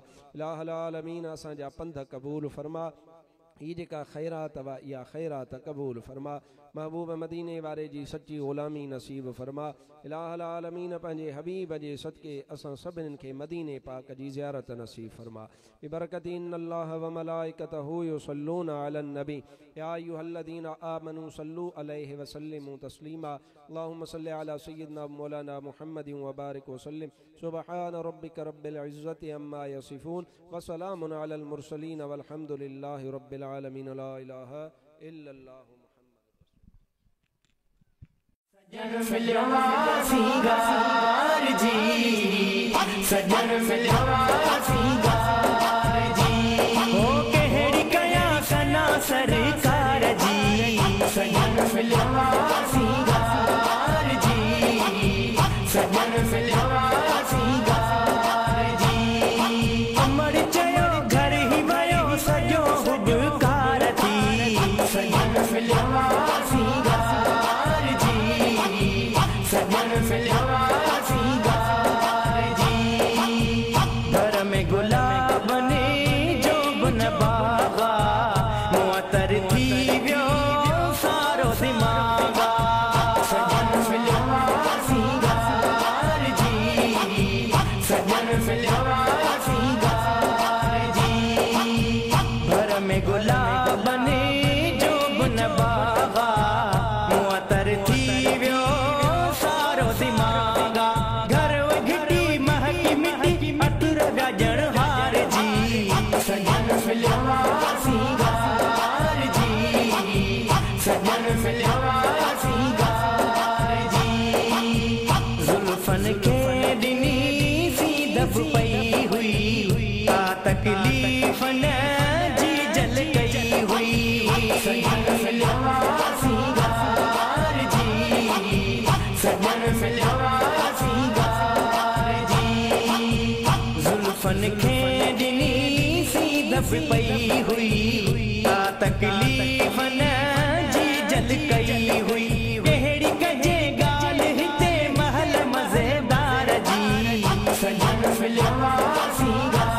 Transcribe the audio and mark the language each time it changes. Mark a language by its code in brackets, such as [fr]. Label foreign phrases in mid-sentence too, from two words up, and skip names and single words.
[ar] إله العالمين [sd] असांजा पंध क़बूल फरमा। ये जेका ख़ैरात वा या ख़ैरात क़बूल फरमा। महबूब मदीने वारे जी सच्ची ग़ुलामी नसीब फरमा। [ar] إله العالمين [sd] पंहिंजे हबीब जे सदके असां सभिनीनि खे मदीने पाक जी ज़ियारत नसीब फरमा। [ar] ببركة إن الله وملائكته يصلون على النبي يا أيها الذين آمنوا صلوا عليه وسلموا تسليما. اللهم صل على سيدنا مولانا محمد وبارك وسلم. سبحان ربك رب العزة عما يصفون وسلام على المرسلين والحمد لله رب العالمين. لا إله إلا الله [sd] सजन मिलवा सिंगार जी, सजन मिलवा सिंगार जी, हो केहड़ी कया सना सरकार जी। सजन मिलवा सिंगार जी, सजन मिलवा सिंगार अमर चयो घर ही वयो सजो हुबकार थी सजन मिलियो सिंगार जी सजन मिलियो सिंगार जी घर में गुलाब ने जो बन बागा मुअतर थी वियो सारो दिमागा सजन मिलियो सिंगार जी सजन मिलियो सिंगार जी घर में गुलाब ने जो बन बागा मुअतर थी वियो सारो दिमागा घर घिटी महकी मिटी अतर गजण हार जी सजन मिलियो सिंगार जी सजन मिलियो सिंगार जी जुल्फन के दिनी सी दब पई हुई आ तकलीफ न जी जल गई हुई सजन मिलियो सिंगार जी सजन मिलियो सिंगार जी जुल्फन के दिनी सी दब पई हुई आ तकलीफ न जी जल गई हुई कहिड़ी कजे गाल हिते महल मज़ेदार जी सजन मिलियो सिंगार